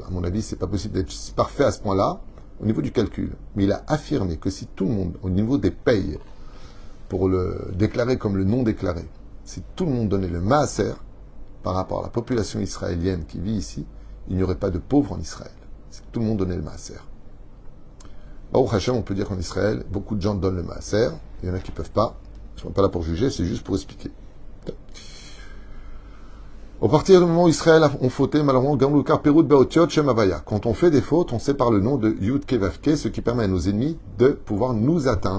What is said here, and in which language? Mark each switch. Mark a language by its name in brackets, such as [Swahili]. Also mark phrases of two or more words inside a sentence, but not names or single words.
[French] À mon avis, c'est pas possible d'être parfait à ce point-là au niveau du calcul. Mais il a affirmé que si tout le monde, au niveau des payes, pour le déclarer comme le non déclaré, si tout le monde donnait le maaser par rapport à la population israélienne qui vit ici, il n'y aurait pas de pauvres en Israël. Si tout le monde donnait le maaser. [Hebrew] ברוך השם, [French] on peut dire qu'en Israël, beaucoup de gens donnent le maaser. Il y en a qui ne peuvent pas. Ils ne sont pas là pour juger, c'est juste pour expliquer. Au partir du moment où Israël ont fauté, malheureusement, quand on fait des fautes, on sépare le nom de Yud Kevavke, ce qui permet à nos ennemis de pouvoir nous atteindre.